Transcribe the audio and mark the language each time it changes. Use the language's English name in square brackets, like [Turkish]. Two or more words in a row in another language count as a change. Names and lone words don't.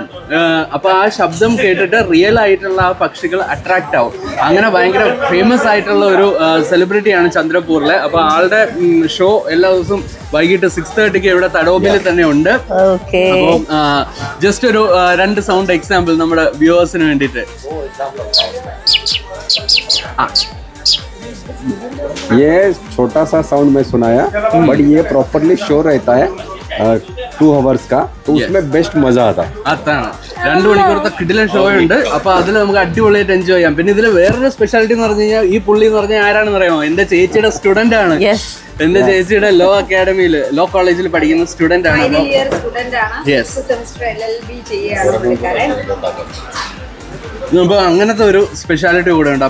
[Malayalam] അപ്പൊ ആ ശബ്ദം കേട്ടിട്ട് റിയൽ ആയിട്ടുള്ള ആ പക്ഷികൾ അട്രാക്ട് ആവും. അങ്ങനെ ഭയങ്കര ഫേമസ് ആയിട്ടുള്ള ഒരു സെലിബ്രിറ്റിയാണ് ചന്ദ്രപൂരിലെ. അപ്പൊ ആളുടെ ഷോ എല്ലാ ദിവസവും വൈകിട്ട് 6:30 ഇവിടെ തഡോബയിൽ തന്നെ ഉണ്ട്. അപ്പോൾ ജസ്റ്റ് ഒരു 2 [English] sound example [Malayalam] നമ്മുടെ വ്യൂവേഴ്സിന് വേണ്ടിയിട്ട്. [Hindi] ये छोटा सा साउंड में सुनाया, बट ये [English] properly show [Hindi] रहता है 2 hours का, तो उसमें बेस्ट मजा आता है. [Malayalam] അതാണ് 2 മണിക്കൂറത്തെ കിടിലൻ ഷോ ഉണ്ട്. അപ്പൊ അതിൽ നമുക്ക് അടിപൊളിയായിട്ട് എൻജോയ് ചെയ്യാം. പിന്നെ ഇതിൽ വേറൊരു സ്പെഷ്യാലിറ്റി എന്ന് പറഞ്ഞു കഴിഞ്ഞാൽ ഈ പുള്ളി എന്ന് പറഞ്ഞാൽ ആരാണെന്ന് അറിയാമോ? എന്റെ ചേച്ചിയുടെ സ്റ്റുഡന്റ് ആണ്. എന്റെ ചേച്ചിയുടെ [English] law academy law college [Malayalam] പഠിക്കുന്ന സ്റ്റുഡന്റ് ആണ്. അപ്പൊ അങ്ങനത്തെ ഒരു സ്പെഷ്യാലിറ്റി കൂടെ ഉണ്ട്.